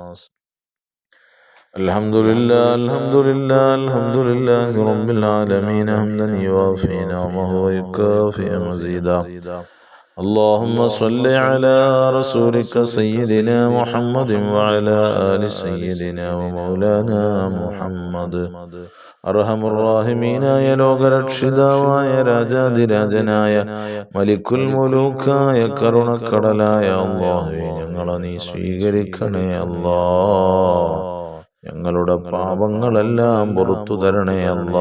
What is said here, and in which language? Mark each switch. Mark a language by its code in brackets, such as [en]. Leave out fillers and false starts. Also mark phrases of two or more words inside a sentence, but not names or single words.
[ar] الحمد لله الحمد لله الحمد لله رب العالمين حمدا يوافي نعمه ويكافئ مزيدا. اللهم صل على رسولك سيدنا محمد وعلى آل سيدنا ومولانا محمد. أرحم الراحمين [ml] ലോകരക്ഷിതാവായ രാജാതിരാജനായ [ar] ملك الملوك [ml] കരുണക്കടലായ അല്ലാഹുവേ, ഞങ്ങളെ നീ സ്വീകരിക്കണേ അല്ലാ. ഞങ്ങളുടെ പാപങ്ങളെല്ലാം പുറത്തു തരണേ അല്ലാ.